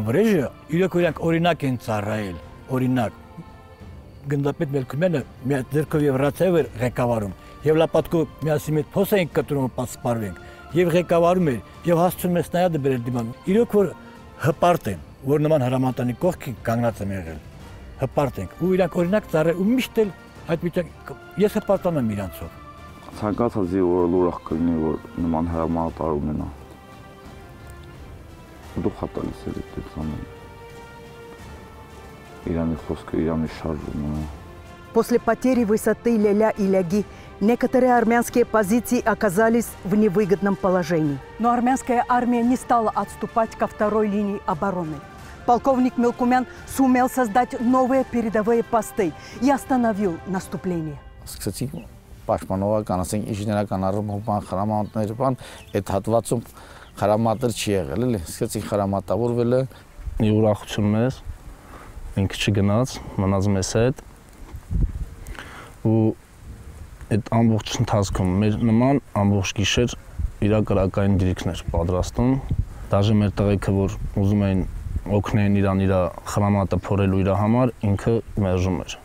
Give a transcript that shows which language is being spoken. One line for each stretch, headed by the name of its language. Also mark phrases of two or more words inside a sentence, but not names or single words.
Armenian: Վրեժը իրոք օրինակ են ծառայել, օրինակ գնդապետ Մելքումյանը մի ձեռքով եւ ռացիայով էր ղեկավարում եւ լապատկով միասին հետ փոս էինք կտրում պատսպարվենք եւ ղեկավարում էր եւ հասցնում ես նայածը բերել դիման իրոք որ հպարտ են որ նման հրամանտանի կողքին կանգնած եմ եղել հպարտ ենք ու իրանք օրինակ ծառայել ու միշտ էլ այդ վիճակ ես հպարտանում եմ իրանցով ցանկացած որ ուրախ կլինի որ նման հրամանատար ունենա դու խատալիս ես այդ ամենը
Russian: После потери высоты Ляля и Ляги некоторые армянские позиции оказались в невыгодном положении. Но армянская армия не стала отступать ко второй линии обороны. Полковник Мелкумян сумел создать новые передовые посты и остановил наступление.
Armenian: Ինքը չգնաց, մնաց մեզ հետ ու այդ ամբողջ ընթացքում մեր նման ամբողջ գիշեր իր կրակային դիրքներ պատրաստում, դաժե մեր տղեկը որ ուզում էին օգնեն իրան իր խրամատը փորելու իր համար, ինքը մերժում էր։